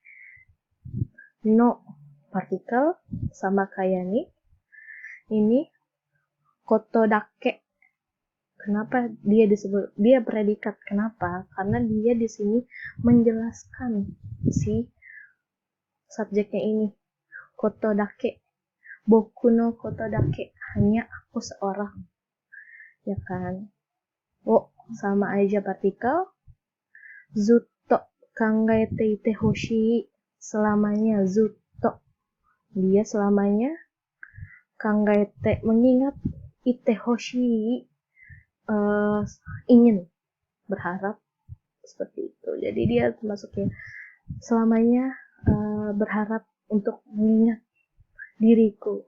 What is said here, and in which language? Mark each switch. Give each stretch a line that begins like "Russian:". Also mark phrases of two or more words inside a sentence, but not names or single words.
Indonesian: No partikel sama kayak ini
Japanese: こと だけ.
Indonesian: Kenapa dia disebut dia predikat? Kenapa? Karena dia di sini menjelaskan si subjeknya ini.
Japanese: ことだけ. 僕のことだけ.
Indonesian: Hanya aku seorang. Ya kan? Sama aja partikel.
Japanese: ずっと考えていてほしい.
Indonesian: Selamanya zutto. Dia selamanya kangaete mengingat,
Japanese: いてほしい
Indonesian: ingin, berharap, seperti itu. Jadi dia termasuknya selamanya berharap untuk mengingat diriku.